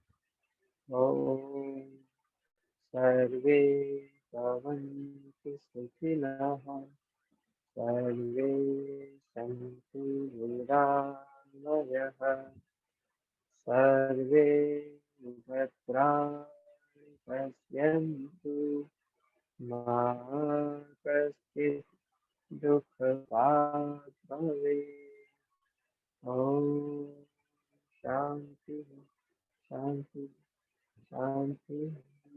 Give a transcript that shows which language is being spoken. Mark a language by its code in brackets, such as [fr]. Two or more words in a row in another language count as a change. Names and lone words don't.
[sa] ओम सर्वे भवन्तु सुखिनः सर्वे सन्तु निरामयः सर्वे भद्राणि पश्यन्तु मा कश्चित् दुःखभाग् भवेत्. ओम शांति शांति शांति.